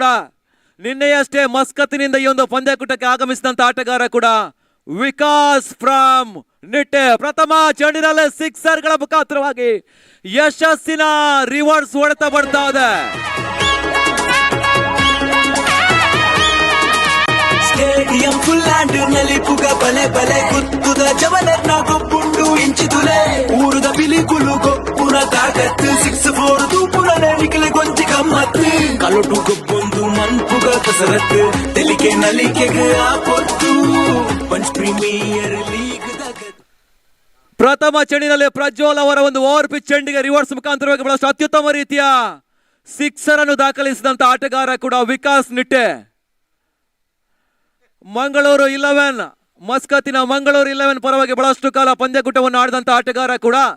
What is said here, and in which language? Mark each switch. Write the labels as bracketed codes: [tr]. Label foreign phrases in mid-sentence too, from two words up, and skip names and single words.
[kn] ನಿನ್ನೆಯಷ್ಟೇ ಮಸ್ಕತ್ತಿನಿಂದ ಈ ಒಂದು ಪಂದ್ಯಾಕೂಟಕ್ಕೆ ಆಗಮಿಸಿದಂತ ಆಟಗಾರ ಕೂಡ ವಿಕಾಸ್ ಫ್ರಮ್ ನಿಟ್ಟೆ. ಪ್ರಥಮ ಚೆಂಡಿನಲ್ಲಿ ಸಿಕ್ಸರ್ಗಳ ಮುಖಾಂತರವಾಗಿ ಯಶಸ್ಸಿನ ರಿವರ್ಸ್ ಹೊಡೆತ ಬರ್ತಾ ಇದೆ. [en] stadium full [tcy] ನಲ್ಲಿ ಪುಗ ಬಲೆ ಬಲೆ ಕುತ್ತುದ ಜವಲರ್ನ ಗೊಬ್ಬುಂಡು ಇಂಚಿತುಲೆ. ಊರುದ ಬಿಲಿಕುಲು ಗೊಬ್ಬುನ ತಾಕತ್ತು 6-4 ತೂಪುಣನೆ ನಿಖಿಲ ಗೊಂಚಿ ಗಮ್ಮತ್ತು. ಕಲೊಟು ಗೊಬ್ಬೊಂದು ಮನ್ಪುಗ ಕಸರತ್ತು ತೆಲಿಕೆ ನಲಿಕೆಗೆ ಆಪೊತ್ತು. ಪಂಚ್ ಪ್ರೀಮಿಯರ್ ಲೀಗ್ ದಗತ್ತು. [kn] ಪ್ರಥಮ ಚೆಂಡಿನಲ್ಲಿ ಪ್ರಜ್ವಲ್ ಅವರ ಒಂದು [en] over pitch [kn] ಚೆಂಡಿಗೆ ರಿವರ್ಸ್ ಮುಖಾಂತರವಾಗಿ ಬಹಳಷ್ಟು ಅತ್ಯುತ್ತಮ ರೀತಿಯ ಸಿಕ್ಸರ್ ಅನ್ನು ದಾಖಲಿಸಿದಂತ ಆಟಗಾರ ಕೂಡ ವಿಕಾಸ್ ನಿಟ್ಟೆ. ಮಂಗಳೂರು 11, ಮಸ್ಕತ್ತಿನ ಮಂಗಳೂರು 11 ಪರವಾಗಿ ಬಹಳಷ್ಟು ಕಾಲ ಪಂದ್ಯಕೂಟವನ್ನು ಆಡಿದಂತ ಆಟಗಾರ ಕೂಡ.